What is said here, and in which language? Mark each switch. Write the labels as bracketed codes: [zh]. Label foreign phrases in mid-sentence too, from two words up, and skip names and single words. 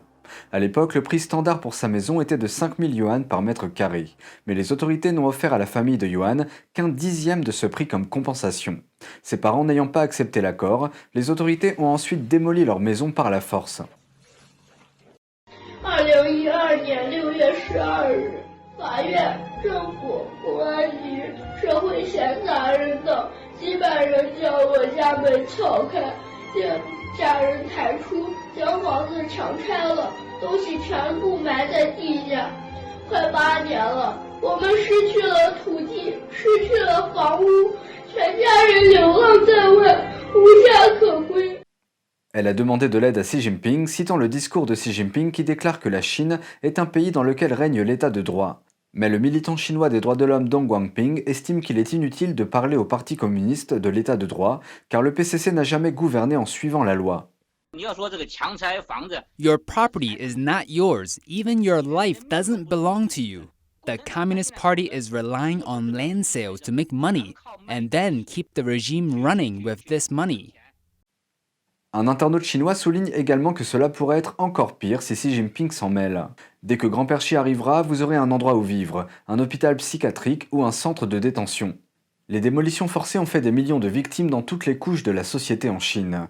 [fr] À l'époque, le prix standard pour sa maison était de 5000 yuan par mètre carré, mais les autorités n'ont offert à la famille de Yuan qu'un dixième de ce prix comme compensation. Ses parents n'ayant pas accepté l'accord, les autorités ont ensuite démoli leur maison par la force. [zh] 2012 年6月12日，法院、政府、公安局、社会闲杂人等几百人将我家门撬开，将家人抬出，将房子强拆了，东西全部埋在地下。快8年了，我们失去了土地，失去了房屋，全家人流浪在外，无家可归。 [fr] Elle a demandé de l'aide à Xi Jinping, citant le discours de Xi Jinping qui déclare que la Chine est un pays dans lequel règne l'état de droit. Mais le militant chinois des droits de l'homme Dong Guangping estime qu'il est inutile de parler au parti communiste de l'état de droit, car le PCC n'a jamais gouverné en suivant la loi. [en] Your property is not yours. Even your life doesn't belong to you. The Communist Party is relying on land sales to make money and then keep the regime running with this money. [fr] Un internaute chinois souligne également que cela pourrait être encore pire si Xi Jinping s'en mêle. Dès que Grand-Père Xi arrivera, vous aurez un endroit où vivre, un hôpital psychiatrique ou un centre de détention. Les démolitions forcées ont fait des millions de victimes dans toutes les couches de la société en Chine.